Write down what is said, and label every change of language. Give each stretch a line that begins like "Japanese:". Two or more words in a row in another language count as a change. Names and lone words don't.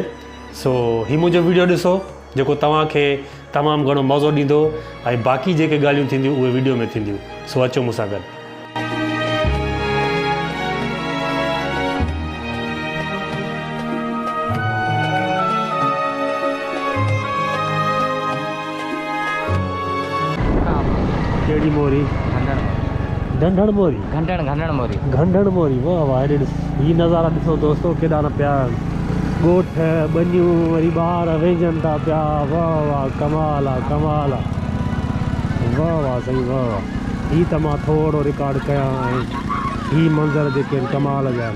Sindhi: सो हीउ मुंहिंजो वीडियो ॾिसो जेको तव्हांखे तमामु घणो मज़ो ॾींदो, ऐं बाक़ी जेके ॻाल्हियूं थींदियूं उहे वीडियो में थींदियूं। सो अचो मूंसां गॾु। कहिड़ी मोरी? ढंढण मोरी, घंडण मोरी, घंढण मोरी, वाह वाह। ही नज़ारा ॾिसो दोस्तो, केॾा न पिया ॻोठ ॿनियूं, वरी ॿार वेझनि था पिया, वाह वाह कमाल आहे, कमाल आहे, वाह वाह सही, वाह वाह। ही त मां थोरो रिकॉर्ड कयां ऐं ही मंज़र जेके आहिनि कमाल जा आहिनि।